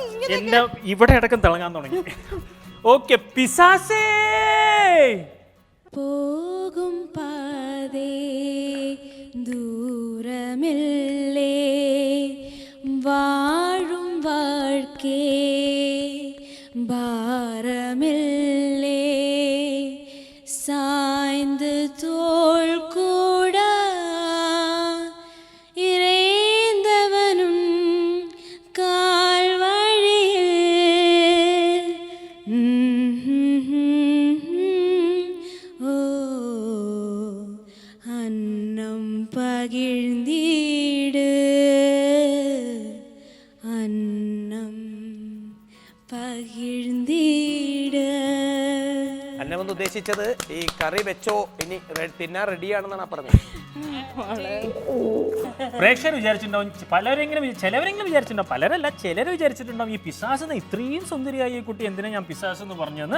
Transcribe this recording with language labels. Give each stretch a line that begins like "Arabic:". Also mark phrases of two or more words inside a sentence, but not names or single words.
Malayalam: എന്റെ ഇവിടെ അടക്കം തിളങ്ങാൻ തുടങ്ങി. ഓക്കെ, പിശാചേ
Tamil: போகும் பாதை தூரமில்லை, வாழும் வாழ்க்கை ഭാരമില്ലേ, சாய்ந்து தோள் கூட இறைந்தவனும் கால் வழியில் ஓ அன்னம் பகிர்ந்தீடு, அன்னம் பகிர்ந்தீடு.
Malayalam: അന്നമെന്ന് ഉദ്ദേശിച്ചത് ഈ കറി വെച്ചോ, ഇനി തിന്നാൻ റെഡിയാണെന്നാണ് പറഞ്ഞത്. പ്രേക്ഷകർ വിചാരിച്ചിട്ടുണ്ടാവും, ചിലവരെങ്കിലും വിചാരിച്ചിട്ടുണ്ടാവും, പലരല്ല ചിലർ വിചാരിച്ചിട്ടുണ്ടാവും ഈ പിശാചെന്ന് ഇത്രയും സുന്ദരിയായ ഈ കുട്ടി എന്തിനാ ഞാൻ പിശാച് എന്ന് പറഞ്ഞെന്ന്.